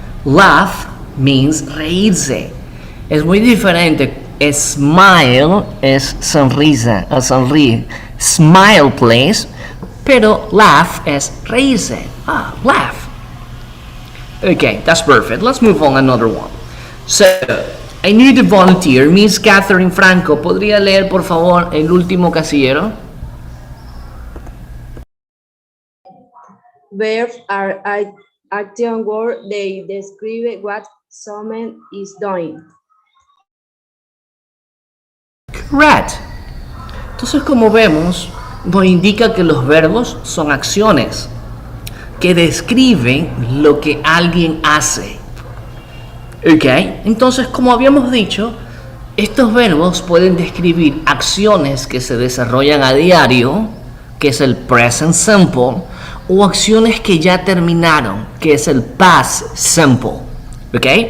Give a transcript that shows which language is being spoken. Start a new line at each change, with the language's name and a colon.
English: Laugh means
Spanish: reírse. Es muy diferente. Smile es sonrisa o sonríe.
English: Smile, please.
Spanish: Pero laugh es reírse.
English: Laugh. Okay, that's perfect. Let's move on another one. So, I need a volunteer.
Spanish: Miss Catherine Franco, ¿podría leer por favor el último casillero?
English: Verbs are action words. They describe what someone is doing. Correct.
Spanish: Entonces, como vemos, nos indica que los verbos son acciones que describen lo que alguien hace. Ok, entonces, como habíamos dicho, estos verbos pueden describir acciones que se desarrollan a diario, que es el present simple, o acciones que ya terminaron, que es el past simple. Ok.